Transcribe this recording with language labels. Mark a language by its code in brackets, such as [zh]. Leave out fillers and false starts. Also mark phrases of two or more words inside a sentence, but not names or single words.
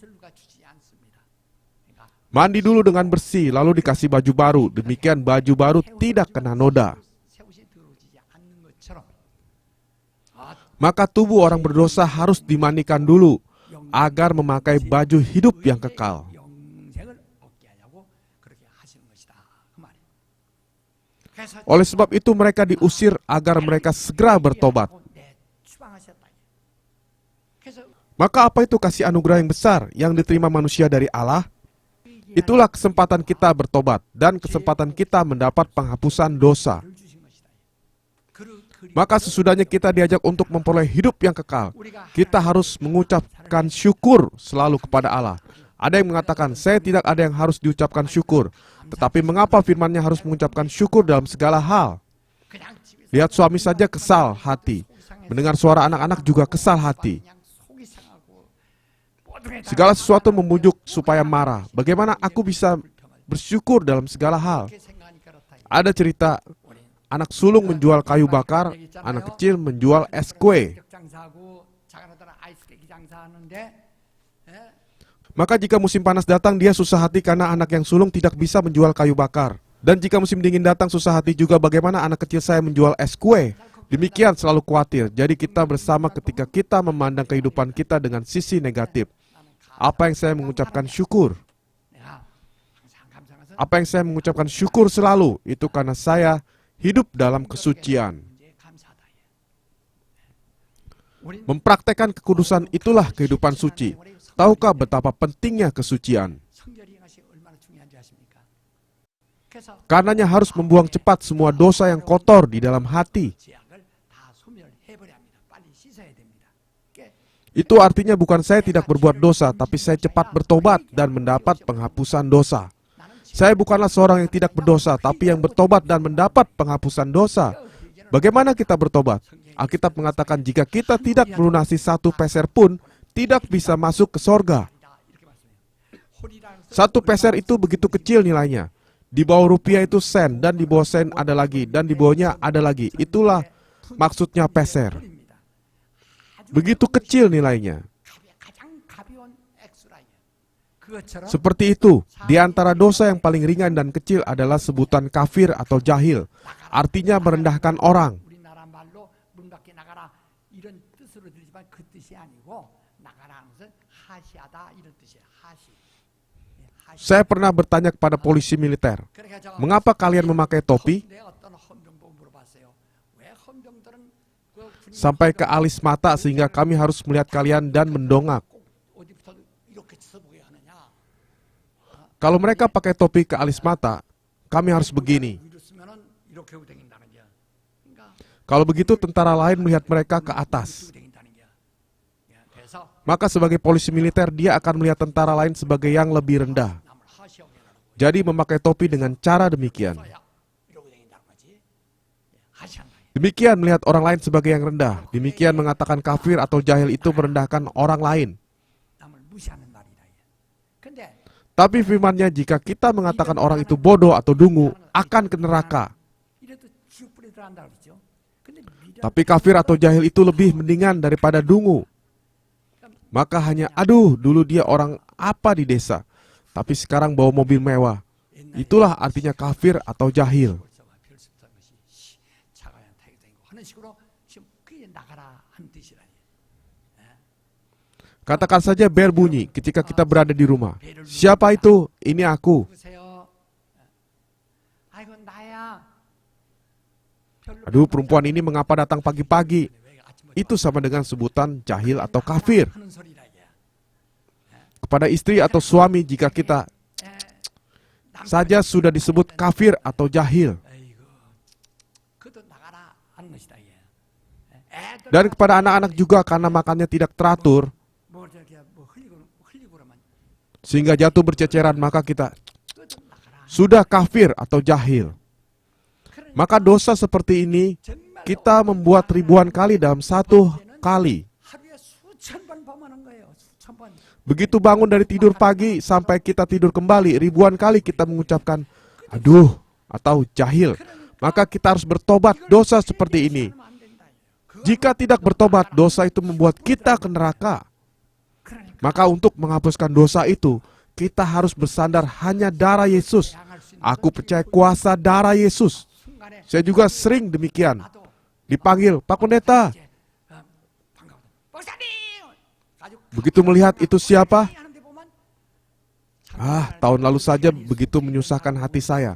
[id] Mandi dulu dengan bersih, lalu dikasih baju baru. Demikian baju baru tidak kena noda. maka tubuh orang berdosa harus dimandikan dulu agar memakai baju hidup yang kekal. [ko] 영생을 얻게 하려고 그렇게 하시는 것이다. 그 말이에요. 그래서 [id] Oleh sebab itu mereka diusir agar mereka segera bertobat. [ko] 추방하셨다. 그래서 [id] Maka apa itu kasih anugerah yang besar yang diterima manusia dari Allah? Itulah kesempatan kita bertobat dan kesempatan kita mendapat penghapusan dosa. [ko] 를 주신 것이다. [id] Maka sesudahnya kita diajak untuk memperoleh hidup yang kekal, kita harus mengucapkan syukur selalu kepada Allah. Ada yang mengatakan, saya tidak ada yang harus diucapkan syukur. Tetapi mengapa firman-Nya harus mengucapkan syukur dalam segala hal? [ko] 그냥 집에서 [id] Lihat suami saja kesal hati. Mendengar suara anak-anak juga kesal hati. [ko] 그냥 속이 상하고 모든 게 다 [id] Segala sesuatu membujuk supaya marah. Bagaimana aku bisa bersyukur dalam segala hal? [ko] 그렇게 생각하니까 그렇다. [id] Ada cerita, anak sulung menjual kayu bakar, anak kecil menjual es kue. [ko] 장사하고 작은 아들은 아이스케이크 장사하는데 예? [id] Maka jika musim panas datang, dia susah hati karena anak yang sulung tidak bisa menjual kayu bakar. Dan jika musim dingin datang, susah hati juga bagaimana anak kecil saya menjual es kue. Demikian selalu khawatir. Jadi kita bersama ketika kita memandang kehidupan kita dengan sisi negatif. Apa yang saya mengucapkan syukur? [ko] 내가 항상 감사해서 [id] Apa yang saya mengucapkan syukur selalu? Itu karena saya hidup dalam kesucian. [ko] 이제 감사하다. 우리 [id] Mempraktekkan kekudusan itulah kehidupan suci. Tahukah betapa pentingnya kesucian? [ko] 성결이 것이 얼마나 중요한지 아십니까? 그래서 [id] Karenanya harus membuang cepat semua dosa yang kotor di dalam hati. [ko] 죄악을 다 소멸해버려야 합니다. 빨리 씻어야 됩니다. 그게 [id] Itu artinya bukan saya tidak berbuat dosa, tapi saya cepat bertobat dan mendapat penghapusan dosa. Saya bukanlah seorang yang tidak berdosa, tapi yang bertobat dan mendapat penghapusan dosa. Bagaimana kita bertobat? Alkitab mengatakan jika kita tidak melunasi 1 peser pun, tidak bisa masuk ke sorga. [ko] 이렇게 말씀해요. 홀이라는 [id] 1 peser itu begitu kecil nilainya. Di bawah rupiah itu sen, dan di bawah sen ada lagi, dan di bawahnya ada lagi. Itulah maksudnya peser. [ko] 홀입니다. [id] Begitu kecil nilainya. [ko] 가장 가벼운 액수라요. 그것처럼 [id] Seperti itu, di antara dosa yang paling ringan dan kecil adalah sebutan kafir atau jahil. Artinya merendahkan orang. [ko] 우리나라 말로 문 밖에 나가라 이런 뜻으로 들리지만 그 뜻이 아니고 나가라는 것은 하시하다 이런 뜻이에요. 하시. 예, 하시. [id] Saya pernah bertanya kepada polisi militer, [ko] 그러니까 제가 [id] mengapa kalian memakai topi? [ko] 내 어떤 헌병 보고 물어봤어요. 왜 헌병들은 그 군인 [id] Sampai ke alis mata sehingga kami harus melihat kalian dan mendongak. [ko] 꼭 어디부터 이렇게 쳐보게 하느냐? [id] Kalau mereka pakai topi ke alis mata, kami harus begini. [ko] 위로 쓰면은 이렇게 하고 다닌다는 거야. 그러니까 [id] Kalau begitu tentara lain melihat mereka ke atas. [ko] 이렇게 다닌다는 거야. 예, 그래서 [id] Maka sebagai polisi militer, dia akan melihat tentara lain sebagai yang lebih rendah. [ko] 남을 하시하게 하라고. [id] Jadi memakai topi dengan cara demikian. [ko] 써야 이러고 다닌다는 거지. 예, 하시한 거야. [id] Demikian melihat orang lain sebagai yang rendah. Demikian mengatakan kafir atau jahil itu merendahkan orang lain. [ko] 남을 무시하는 말이다. 예. 근데 [id] Tapi firman-Nya, jika kita mengatakan orang itu bodoh atau dungu, akan ke neraka. [ko] 이래도 지옥불에 들어간다 그러죠. 근데 미련 [id] Tapi kafir atau jahil itu lebih mendingan daripada dungu. Maka hanya, aduh, dulu dia orang apa di desa, tapi sekarang bawa mobil mewah. Itulah artinya kafir atau jahil. [ko] 벌써가 별 수 없다는 것이 차가야 타게 되고 하는 식으로 지금 그게 나가라 하는 뜻이라니. [id] Katakan saja bel bunyi ketika kita berada di rumah. Siapa itu? Ini aku. [ko] 누구세요? 아이고 나야. 별로 [id] Aduh, perempuan ini mengapa datang pagi-pagi? Itu sama dengan sebutan jahil atau kafir. [ko] 하는 소리라 이게. [id] Kepada istri atau suami jika kita saja sudah disebut kafir atau jahil. [ko] 아이고. 그도 나가라 하는 것이다 이게. 애들 [id] Dan kepada anak-anak juga karena makannya tidak teratur, [ko] 뭐 저렇게 뭐 흘리고라만 [id] sehingga jatuh berceceran, maka kita [ko] 그도 나가라. [id] sudah kafir atau jahil. Maka dosa seperti ini [ko] 정말 [id] kita membuat ribuan kali dalam satu kali. [ko] 하루에 수천 번 범하는 거예요. 수천 번. [id] Begitu bangun dari tidur pagi sampai kita tidur kembali, ribuan kali kita mengucapkan aduh atau jahil. Maka kita harus bertobat dosa seperti ini. [ko] 하면 안 된다. [id] Jika tidak bertobat, dosa itu membuat kita ke neraka. [ko] 그러니까 [id] Maka untuk menghapuskan dosa itu, kita harus bersandar hanya darah Yesus. [ko] 향할 수 있는 [id] Aku percaya kuasa darah Yesus. [ko] 순간에 [id] Saya juga sering demikian. [ko] 나도 [id] Dipanggil, Pak Pendeta, [ko] 이제 [id] Begitu melihat itu siapa? Tahun lalu saja begitu menyusahkan hati saya.